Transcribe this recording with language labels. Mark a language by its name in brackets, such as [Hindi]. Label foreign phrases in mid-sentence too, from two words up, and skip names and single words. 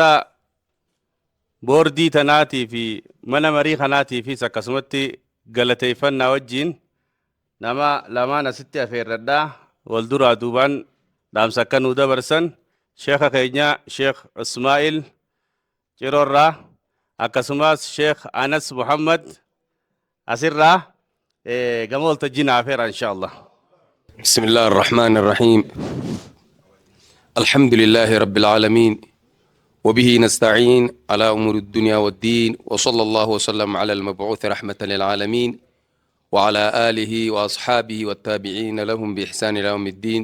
[Oromo] boordii tanaatii fi mana marii kanaatii fi akkasumatti galateeffannaa wajjin nama lamaan asitti afeerradhaa wal duraa duubaan dhaamsa akka nuu dabarsan sheekha keenya Sheekh Ismaa'il Ciroorraa akkasumas Sheekh Anas Muhammad asirraa gama waltajjii naa afeera inshaallah. [Arabic] بسم الله الرحمن الرحيم الحمد لله رب العالمين وبه نستعين على أمور الدنيا والدين وصلى الله وسلم على المبعوث رحمة للعالمين وعلى آله وأصحابه والتابعين لهم بإحسان إلى يوم الدين